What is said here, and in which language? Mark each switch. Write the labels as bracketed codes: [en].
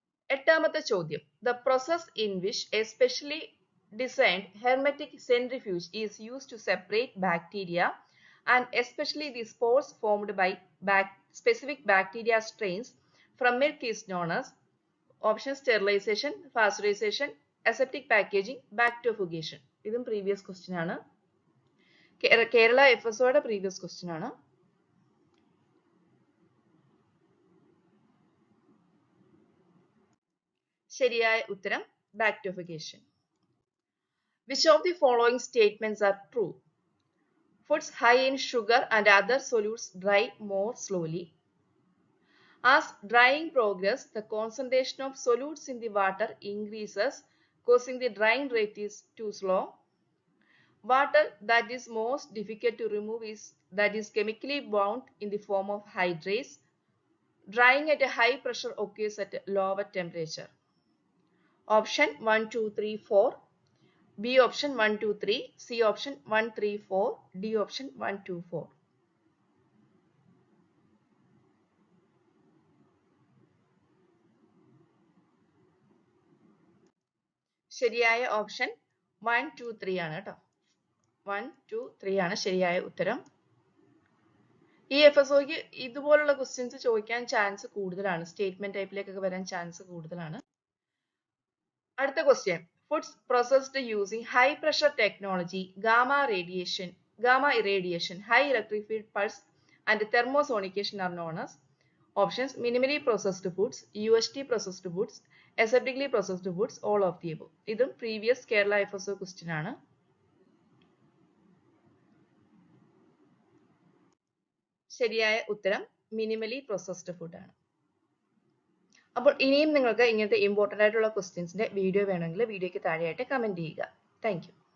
[ml] എട്ടാമത്തെ ചോദ്യം, [en] the process in which a specially designed hermetic centrifuge is used to separate bacteria and especially the spores formed by specific bacteria strains from milk is known as option sterilization, pasteurization, aseptic packaging, bacteriofugation. [ml] ഇതും previous question ആണ്. Kerala FSOയുടെ previous question ആണ്. ശരിയായ ഉത്തരം bacteriofugation. [en] Which of the following statements are true? Foods high in sugar and other solutes dry more slowly. As drying progresses, the concentration of solutes in the water increases, causing the drying rate is too slow. Water that is most difficult to remove that is chemically bound in the form of hydrates. Drying at a high pressure occurs at a lower temperature. Option 1, 2, 3, 4. B option 1, 2, 3, C option 1, 3, 4, D option 1, 2, 4. [ml] ശരിയായ option 1, 2, 3 ആണ് കേട്ടോ. 1, 2, 3 ആണ് ശരിയായ ഉത്തരം. ഈ FSOക്ക് ഇതുപോലുള്ള questions ചോദിക്കാൻ chance കൂടുതലാണ്. സ്റ്റേറ്റ്മെന്റ് ടൈപ്പിലേക്കൊക്കെ വരാൻ ചാൻസ് കൂടുതലാണ്. അടുത്ത question. [en] Foods processed using high pressure technology, gamma irradiation, high electric field pulse, and thermosonication are known as. Options: minimally processed foods, UHT processed foods, aseptically processed foods, all of the above. [ml] ഇതും previous Kerala FSO question ആണ്. ശരിയായ ഉത്തരം minimally processed food ആണ്. അപ്പോൾ ഇനിയും നിങ്ങൾക്ക് ഇങ്ങനത്തെ important ആയിട്ടുള്ള ക്വസ്റ്റ്യൻസിന്റെ വീഡിയോ വേണമെങ്കിൽ വീഡിയോയ്ക്ക് താഴെയായിട്ട് കമന്റ് ചെയ്യുക. Thank you.